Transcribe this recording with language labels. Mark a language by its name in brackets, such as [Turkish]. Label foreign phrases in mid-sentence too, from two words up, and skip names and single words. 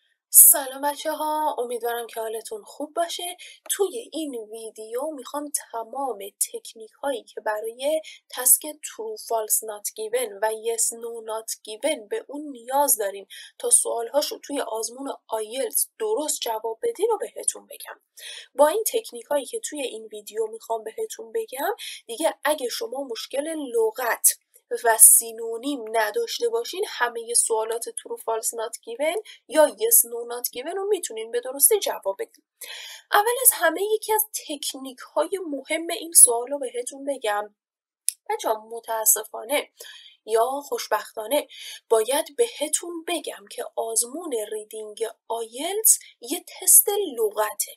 [Persian] سلام بچه ها، امیدوارم که حالتون خوب باشه. توی این ویدیو میخوام تمام تکنیک هایی که برای تسک [English] true false not given [Persian] و [English] yes no not given [Persian] به اون نیاز دارین تا سوال هاشو توی آزمون آیلتس درست جواب بدین رو بهتون بگم. با این تکنیک هایی که توی این ویدیو میخوام بهتون بگم دیگه اگه شما مشکل لغت و سینونیم نداشته باشین همه سوالات [English] true false not given [Persian] یا [English] yes no not given [Persian] رو میتونین به درستی جواب بدین. اول از همه یکی از تکنیک های مهم این سوال رو بهتون بگم. بچه‌ها متاسفانه یا خوشبختانه باید بهتون بگم که آزمون ریدینگ آیلتس یه تست لغته.